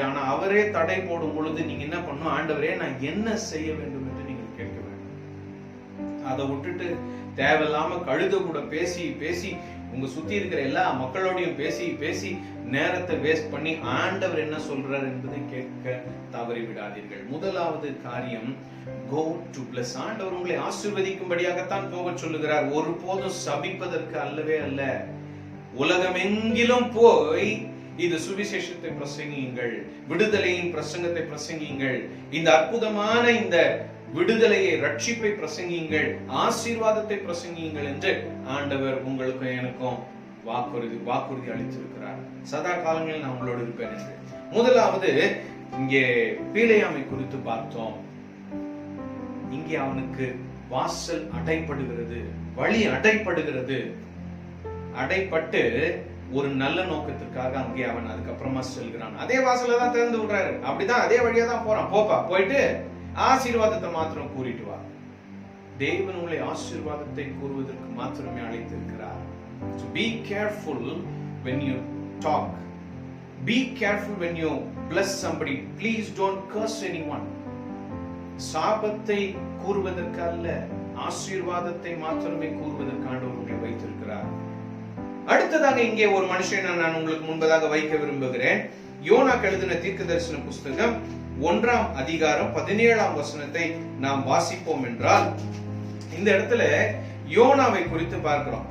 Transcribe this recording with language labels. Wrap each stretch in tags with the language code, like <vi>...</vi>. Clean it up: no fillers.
<ta>ஆனா அவரே தடை போடும் பொழுது நீங்க என்ன பண்ணும், ஆண்டவரே நான் என்ன செய்ய வேண்டும் என்று நீங்க கேட்க வேண்டும். அதை விட்டுட்டு தேவையில்லாம கழுத கூட பேசி பேசி உங்க சுத்தி இருக்கிற எல்லா மக்களோடையும் பேசி பேசி நேரத்தை வேஸ்ட் பண்ணி ஆண்டவர் என்ன சொல்றார் என்பதை கேட்க தவறி விடாதீர்கள். முதலாவது காரியம்,</ta> <en>go to bless.</en> <ta>ஆண்டவர் உங்களை ஆசீர்வதிக்கும்படியாகத்தான் போக சொல்லுகிறார், ஒருபோதும் சபிப்பதற்கு அல்லவே அல்ல. உலகமெங்கிலும் போய் இது சுவிசேஷத்தை பிரசங்கியுங்கள், விடுதலையின் பிரசங்கத்தை பிரசங்கியுங்கள், இந்த அற்புதமான இந்த விடுதலையை, ரட்சிப்பை பிரசங்கியுங்கள், ஆசீர்வாதத்தை பிரசங்கியுங்கள் என்று ஆண்டவர் உங்களுக்கும் எனக்கும் வாக்குறுதி அளித்திருக்கிறார். சதா காலங்களில் நான் உங்களோடு இருப்பேன் என்று. முதலாவது இங்கே பீலேயாமை குறித்து பார்த்தோம். இங்கே அவனுக்கு வாசல் அடைப்படுகிறது, வழி அடைப்படுகிறது. அடைப்பட்டு ஒரு நல்ல நோக்கத்திற்காக அங்கே அவன் அதுக்கப்புறமா செல்கிறான். அதே வாசல தான் திறந்து விடுறாரு. அப்படிதான் அதே வழியா தான் போறான். போப்பா, போயிட்டு ஆசீர்வாதத்தை மாத்திரம் கூறிட்டு வா. தேவன் உங்களை ஆசீர்வாதத்தை கூறுவதற்கு மாத்திரமே அழைத்திருக்கிறார்.</ta> <en>So be careful when you talk. Be careful when you bless somebody. Please don't curse anyone.</en> <ta>சாபத்தை கூறுவதற்கு அல்ல, ஆசீர்வாதத்தை மாத்திரமே கூறுவதற்கு ஆண்டவர் உங்களை வைத்திருக்கிறார். அடுத்ததாக இங்கே ஒரு மனுஷனை நான் உங்களுக்கு முன்பதாக வைக்க விரும்புகிறேன். யோனாக்கு எழுதின தீர்க்கதரிசன புஸ்தகம் 1ஆம் அதிகாரம் 17ஆம் வசனத்தை நாம் வாசிப்போம் என்றால், இந்த இடத்துல யோனாவை குறித்து பார்க்கிறோம்.</ta>